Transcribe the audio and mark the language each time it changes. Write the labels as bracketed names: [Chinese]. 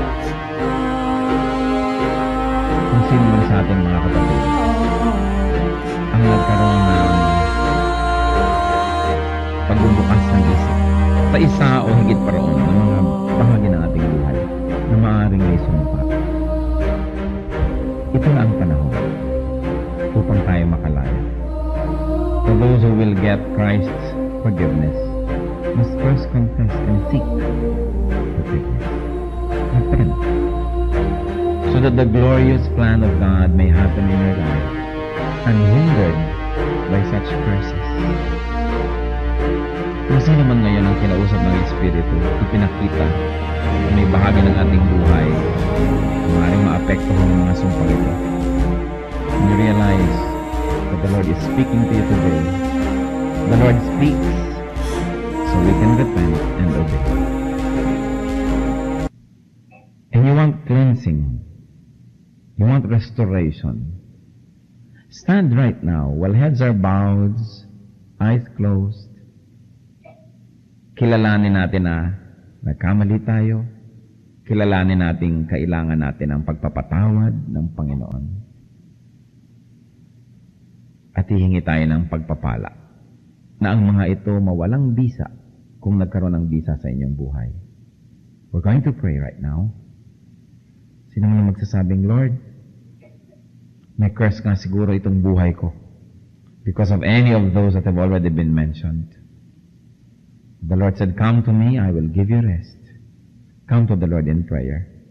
[Filipino] Kung sino man sa ating mga kapatid ang nagkaroon ng pagbubukas ng isip sa isa o higit pa roon ng mga bahagi ng ating buhay na maaaring may sumpa. Ito na ang panahon upang tayo makalaya. [English] For those who will get Christ's forgiveness, must first confess and seek forgiveness. Repent, so that the glorious plan of God may happen in your life, unhindered by such curses. [Filipino] Kung sino man ngayon ang kinausap ng Espiritu, ipinakita na may bahagi ng ating buhay maaaring maapektuhan ng mga sumpang ito. [English] And you realize that the Lord is speaking to you today. The Lord speaks so we can repent and obey. And you want cleansing. You want restoration. Stand right now while heads are bowed, eyes closed. [Filipino] Kilalanin natin na nagkamali tayo. Kilalanin natin kailangan natin ang pagpapatawad ng Panginoon. At hihingi tayo ng pagpapala na ang mga ito mawalang bisa kung nagkaroon ng bisa sa inyong buhay. [English] We're going to pray right now. [Filipino] Sino man magsasabing, Lord, may curse nga siguro itong buhay ko [English] because of any of those that have already been mentioned. The Lord said, come to me, I will give you rest. Come to the Lord in prayer.